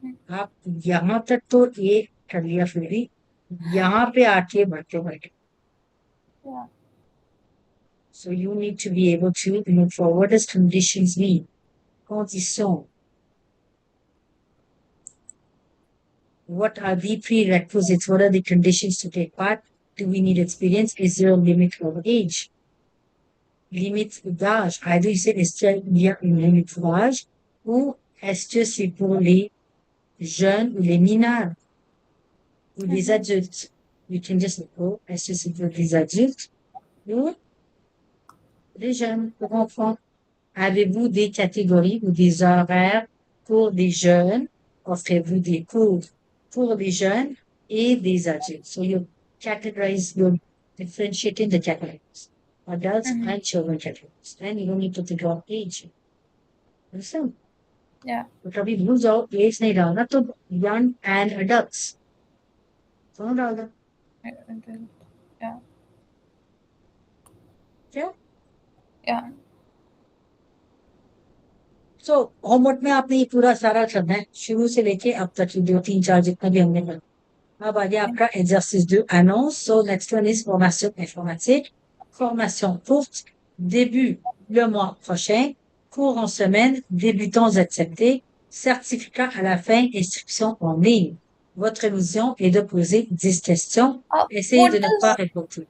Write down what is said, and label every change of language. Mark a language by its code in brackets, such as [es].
[hi] आप यहाँ तक तो ये कर लिया फिर भी यहाँ पे आके बढ़ते बढ़ते. [en] Yeah. So you need to be able to move forward. What does conditions mean? Conditions. What are the prerequisites? What are the conditions to take part? Do we need experience? Is there a limit of age? [fr] Limite d'âge. [en] Either you said, [fr] est-ce qu'il y a une limite d'âge ou est-ce que c'est pour les jeunes ou les mineurs ou les adultes? [en] You can just go, [fr] est-ce que c'est pour les adultes ou les jeunes, pour enfants? Avez-vous des catégories ou des horaires pour des jeunes? Offrez-vous des cours pour les jeunes et des adultes? [en] So you categorize, you differentiate in the categories. Adults and children categories. And you don't need to think of age. Understand? Yeah. [hi] तो कभी भूल जाओ as नहीं डालना तो [en] young and adults [hi] दोनों डाल दो. [en] Yeah. [hi] क्या? [en] Yeah. [hi] So होमवर्क में आपने ये पूरा सारा करना है शुरू से लेके अब तक की 2, 3, 4 जितना भी हमने कर. अब आगे आपका [fr] exercice 2 annonce. [en] So next one is [fr] formation informatique. Formation courte, début le mois prochain, cours en semaine, débutants acceptés, certificat à la fin, inscription en ligne. Votre mission est de poser 10 questions. Essayez de ne pas répondre.